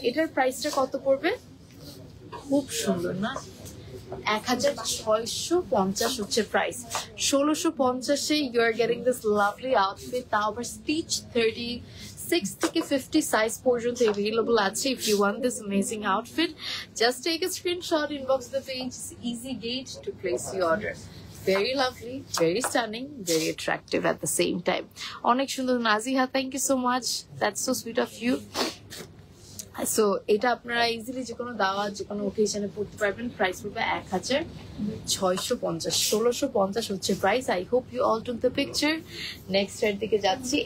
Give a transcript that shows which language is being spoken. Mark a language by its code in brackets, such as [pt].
[bn] এটার প্রাইসটা কত পড়বে? খুব সুন্দর না, 1650 হচ্ছে price. [en] 1650-এ you are getting this lovely outfit, তাও আবার স্টিচ 36 থেকে 50 সাইজ পর্যন্ত অ্যাভেলেবল আছে। If you want this amazing outfit, just take a screenshot, inbox the page Easygate to place your order. Very lovely, very stunning, very attractive at the same time. অনেক সুন্দর Naziha, thank you so much, that's so sweet of you. [bn] So এটা আপনারা easily যে কোনো দাওয়াত, যে কোনো ওকেশনে পড়তে পারবেন। প্রাইস পড়বে 1650। 1650 হচ্ছে price. [en] I hope you all took the picture. Next এর দিকে যাচ্ছি।